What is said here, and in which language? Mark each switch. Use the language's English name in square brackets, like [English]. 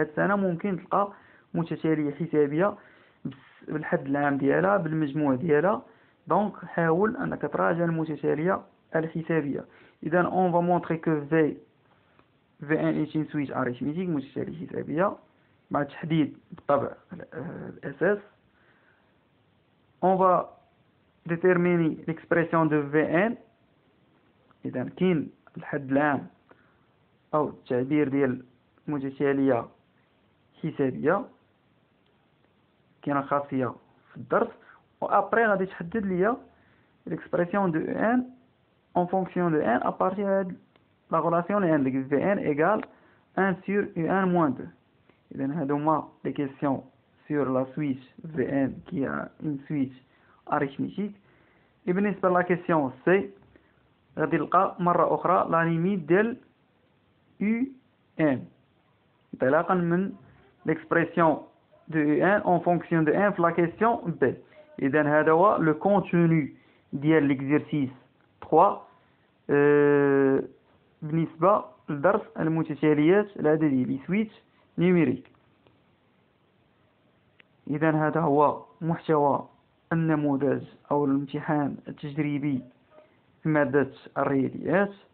[Arabic] هاد السنة ممكن تلقى متتالية حسابية بالحد العام ديالها بالمجموع ديالها، [French] دونك [Arabic] حاول انك تراجع المتتالية الحسابية. اذا [French] on va montrer que V1 est une suite arithmétique [Arabic] متتالية حسابية مع تحديد بالطبع الاساس. [French] on va déterminer l'expression de V1. [Arabic] اذا كاين الحد العام او التعبير ديال متتالية حسابية، كاينه خاصية في الدرس، وابري غادي تحدد ليا [French] l'expression de U1 en fonction de n à partir de la relation [Arabic] اللي عندك [French] V1 égale 1 sur U1 moins 2. [Arabic] إذا هادوما [French] les questions sur la suite V1 qui a une suite arithmétique. [Arabic] بالنسبة [French] لا question C [Arabic] غادي نلقى مرة أخرى [French] لا ليميت [Arabic] ديال [French] UN [Arabic] انطلاقا من [French] l'expression de UN en fonction de n [Arabic] في [French] la question B. [Arabic] إذا هذا هو [French] le contenu [Arabic] ديال [French] l'exercice 3 [Arabic] بالنسبة لدرس المتتاليات العددية [French] لي سويت نيميريك. [Arabic] إذا هذا هو محتوى النموذج أو الامتحان التجريبي في مادة الرياضيات.